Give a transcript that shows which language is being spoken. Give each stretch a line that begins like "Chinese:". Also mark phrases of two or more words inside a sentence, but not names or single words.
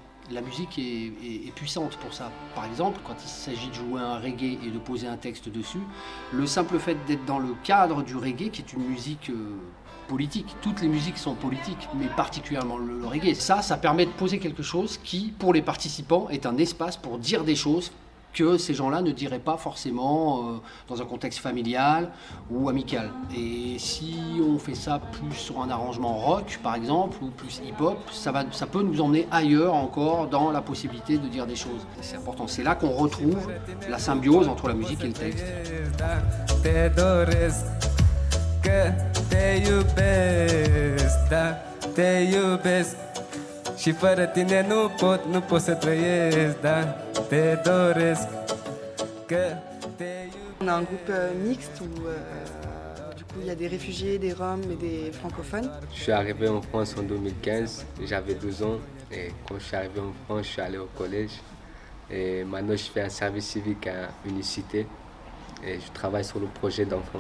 French: La musique est puissante pour ça. Par exemple, quand il s'agit de jouer un reggae et de poser un texte dessus, le simple fait d'être dans le cadre du reggae, qui est une musique politique, toutes les musiques sont politiques, mais particulièrement le reggae, ça permet de poser quelque chose qui, pour les participants, est un espace pour dire des choses que ces gens-là ne diraient pas forcément dans un contexte familial ou amical. Et si on fait ça plus sur un arrangement rock, par exemple, ou plus hip-hop, ça peut nous emmener ailleurs encore dans la possibilité de dire des choses. C'est important, c'est là qu'on retrouve la symbiose entre la musique et le texte.
Romanian: Și fără tine nu pot să trăiesc, da, te doresc, că te iubesc.
French: On a un groupe mixte où du coup il y a des réfugiés, des Roms et des francophones. Je suis arrivé en France en 2015, j'avais 12 ans et quand je suis arrivé en France, je suis allé au collège et maintenant je fais un service civique à Unicité et je travaille sur le projet d'enfants.